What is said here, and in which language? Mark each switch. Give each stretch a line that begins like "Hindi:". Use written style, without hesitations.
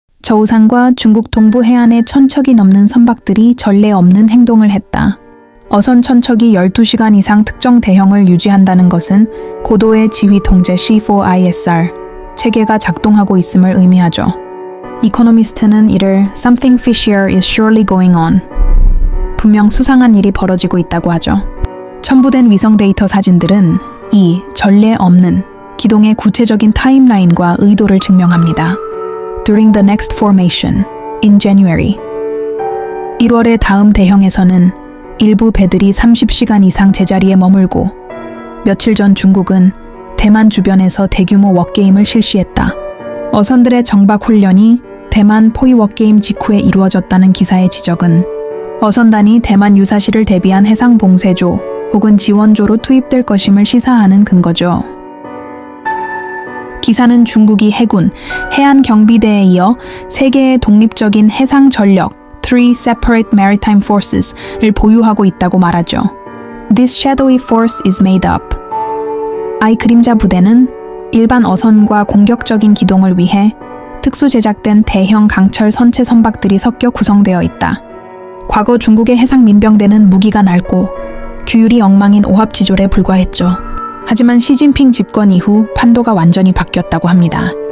Korean: 저우상과 중국 동부 해안의 1000척이 넘는 선박들이 전례 없는 행동을 했다. 어선 천척이 12시간 이상 특정 대형을 유지한다는 것은 고도의 지휘 통제 C4ISR 체계가 작동하고 있음을 의미하죠. 이코노미스트는 이를
English: Something fishier is surely going on.
Korean: 분명 수상한 일이 벌어지고 있다고 하죠. 첨부된 위성 데이터 사진들은 이 전례 없는 기동의 구체적인 타임라인과 의도를 증명합니다.
English: During the next formation, in January.
Korean: 1월의 다음 대형에서는 일부 배들이 30시간 이상 제자리에 머물고 며칠 전 중국은 대만 주변에서 대규모 워게임을 실시했다. 어선들의 정박 훈련이 대만 포위 워게임 직후에 이루어졌다는 기사의 지적은 어선단이 대만 유사시를 대비한 해상 봉쇄조 혹은 지원조로 투입될 것임을 시사하는 근거죠. 기사는 중국이 해군, 해안경비대에 이어 3개의 독립적인 해상 전력,
English: Three Separate Maritime Forces
Korean: 를 보유하고 있다고 말하죠.
English: This shadowy force is made up.
Korean: I 그림자 부대는 일반 어선과 공격적인 기동을 위해 특수 제작된 대형 강철 선체 선박들이 섞여 구성되어 있다. 과거 중국의 해상 민병대는 무기가 낡고 규율이 엉망인 오합지졸에 불과했죠. 하지만 시진핑 집권 이후 판도가 완전히 바뀌었다고 합니다.